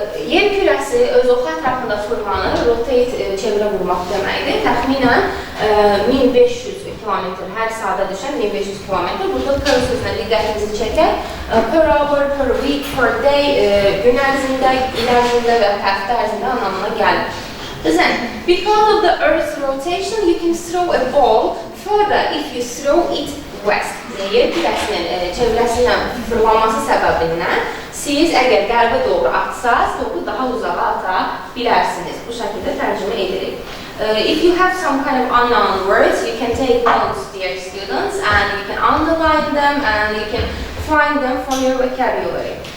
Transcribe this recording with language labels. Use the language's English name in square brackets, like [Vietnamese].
[Azerbaijani] Yer kürəsi öz oxu ətrafında fırlanır, rotate çevrə vurmaq deməkdir. Təxminən 1500 kilometr, hər saata düşən 1500 kilometr. Burada per sözünə diqqətinizi çəkək. [English] Per hour, per week, per day, [Azerbaijani] gün ərzində, il ərzində və həftə ərzində anlamına gəlir. [English] Then, because of the Earth's rotation, you can throw a ball further if you throw it west. [Azerbaijani] Yer kürəsinin çevrəsindən fırlanması səbəbindən siz əgər qərbə doğru atsaz, topu daha uzağa ata bilərsiniz. Bu şəkildə tərcümə edirik. [English] If you have some kind of unknown words, you can take notes, dear students, and you can underline them and you can find them from your vocabulary.